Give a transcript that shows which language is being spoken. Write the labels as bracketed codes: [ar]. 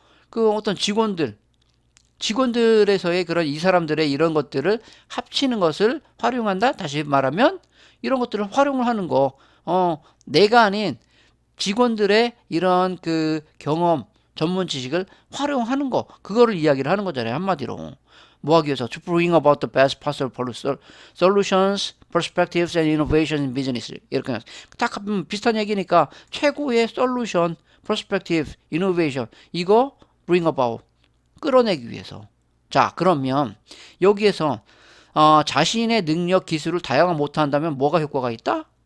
[ko] 그 어떤 직원들에서의 그런 이 사람들의 이런 것들을 합치는 것을 활용한다. 다시 말하면 이런 것들을 활용을 하는 거. 내가 아닌 직원들의 이런 그 경험, 전문 지식을 활용하는 거. 그거를 이야기를 하는 거잖아요. 한마디로. 뭐 하기 위해서? [en] To bring about the best possible solutions, perspectives and innovations in business. [ko] 이렇게 딱 비슷한 얘기니까 최고의 솔루션, perspective, innovation 이거 bring about 끌어내기 위해서. 자, 그러면 여기에서 자신의 능력, 기술을 다양한 못한다면 뭐가 효과가 있다?